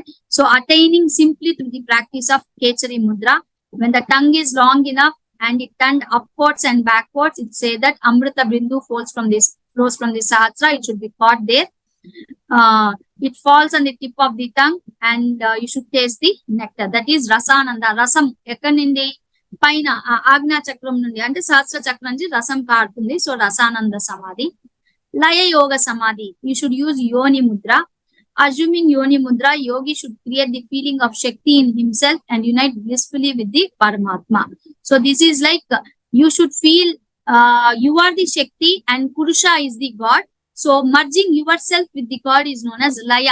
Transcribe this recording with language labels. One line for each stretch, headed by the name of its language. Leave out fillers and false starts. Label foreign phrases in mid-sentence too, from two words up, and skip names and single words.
English: So attaining simply through the practice of Kechari Mudra, when the tongue is long enough and it turned upwards and backwards, it says that Amrita Bindu flows from the Sahasra, it should be caught there. It falls on the tip of the tongue and you should taste the nectar. That is Rasananda.
Telugu: Rasam, ekanindi పైన ఆజ్ఞా చక్రం నుండి అంటే సహస్ర చక్రం నుంచి రసం కారుతుంది. సో రసానంద సమాధి. లయ యోగ సమాధి,
English: you should use
Telugu: యోని ముద్ర.
English: Assuming yoni mudra, yogi should create the feeling of Shakti in himself and unite blissfully with the Paramatma. So this is like you should feel you are the Shakti and Purusha is the God. So merging yourself with the God is known as Laya.